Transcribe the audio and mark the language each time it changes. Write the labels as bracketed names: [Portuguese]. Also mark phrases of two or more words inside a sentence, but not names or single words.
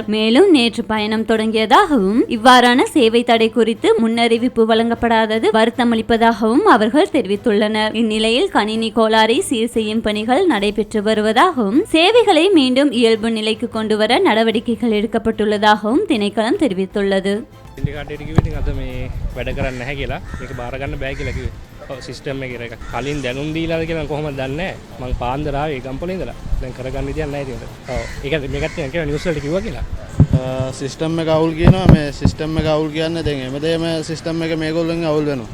[Tamil] மேலும் நேற்று பயணம் தொடங்கியதாகவும் இவ்வாறான சேவை தடை குறித்து முன்னறிவிப்பு வழங்கப்படாதது வருத்தமளிப்பதாகவும் அவர்கள் தெரிவித்துள்ளனர். இந்நிலையில் கணினி கோளாறை சீர் செய்யும் பணிகள் நடைபெற்று வருவதாகவும் சேவைகளை மீண்டும் இயல்பு நிலைக்கு கொண்டுவர நடவடிக்கைகள் எடுக்கப்பட்டுள்ளதாகவும் திணைக்களம் தெரிவித்துள்ளது. [Sinhala] සිස්ටම් එක කලින් දැනුම් දීලාද කියලා කොහොමද දන්නේ නැහැ. මං පාන්දර ආවේ ගම්පොලේ ඉඳලා. දැන් කරගන්න විදියක් නැහැ ඉතින්. ඔව්. ඒක මේකත් කියන නිවුස් වලට කිව්වා කියලා. සිස්ටම් එක අවුල් කියනවා. මේ සිස්ටම් එක අවුල් කියන්නේ දැන් හැමදේම සිස්ටම් එක මේගොල්ලෝගෙන් අවුල් වෙනවා.